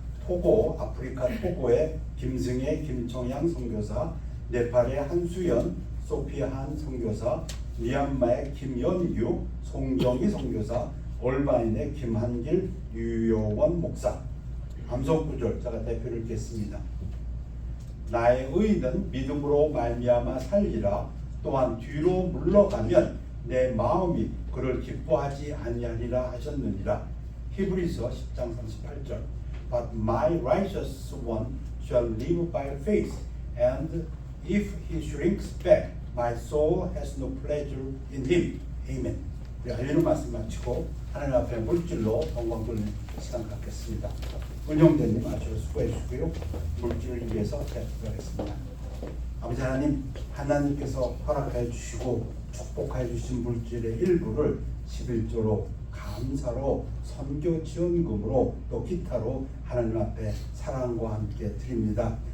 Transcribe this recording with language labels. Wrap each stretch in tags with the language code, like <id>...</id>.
<ko>토고, 아프리카 토고의 김승혜, 김청양 선교사, 네팔의 한수연, 소피아 한 선교사, 미얀마의 김연규, 송정희 선교사, 얼바인의 김한길, 유효원 목사. 감성구절 제가 대표를 읽겠습니다. 나의 의는 믿음으로 말미암아 살리라. 또한 뒤로 물러가면 내 마음이 그를 기뻐하지 아니하리라 하셨느니라. 히브리서 10장 38절.</ko> <en>But my righteous one shall live by faith, and if he shrinks back, my soul has no pleasure in him. Amen.</en> <ko>우리 알리는 말씀 마치고 하나님 앞에 물질로 영광 돌리는 시간 갖겠습니다. 은용대님 아주 수고해 주시고요. 물질을 위해서 기도하겠습니다. 아버지 하나님, 하나님께서 허락해 주시고 축복해 주신 물질의 일부를 11조로 감사로 선교 지원금으로 또 기타로 하나님 앞에 사랑과 함께 드립니다.</ko>